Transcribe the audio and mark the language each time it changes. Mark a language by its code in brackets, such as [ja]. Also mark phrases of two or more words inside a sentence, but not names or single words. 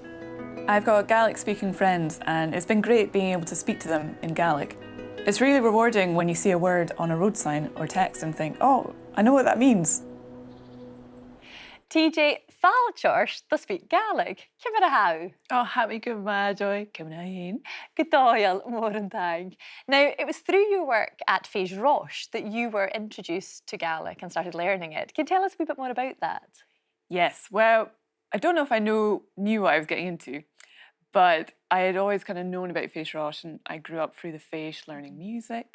[en] I've got Gaelic-speaking friends, and it's been great being able to speak to them in Gaelic. It's really rewarding when you see a word on a road sign or text and think, oh, I know what that means. TJ Falchors to speak Gaelic. How? Oh, happy good Joy. Ceumannan. [gd] Gàidhlig Mhanachainn. [en] Now, it was through your work at faisg that you were introduced to Gaelic and started learning it. Can you tell us a wee bit more about that? Yes, well, I don't know if I knew what I was getting into, but I had always kind of known about faisg, and I grew up through the faisg learning music.